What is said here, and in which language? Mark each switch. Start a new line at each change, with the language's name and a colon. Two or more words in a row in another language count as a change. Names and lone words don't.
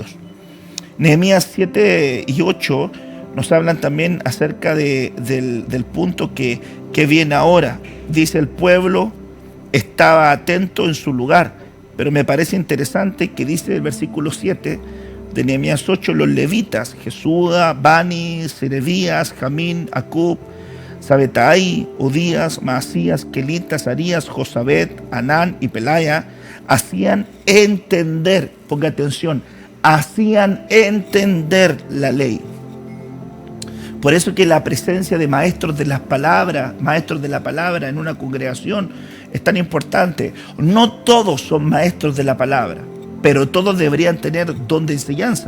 Spanish: Nehemías 7 y 8 nos hablan también acerca del punto que viene ahora. Dice: el pueblo estaba atento en su lugar, pero me parece interesante que dice el versículo 7 de Nehemías 8: los levitas, Jesúa, Bani, Serebías, Jamín, Acub, Sabetai, Odías, Maasías, Kelitas, Arías, Josabet, Anán y Pelaya, hacían entender, ponga atención, hacían entender la ley. Por eso que la presencia de maestros de las palabras, maestros de la palabra en una congregación es tan importante. No todos son maestros de la palabra, pero todos deberían tener don de enseñanza.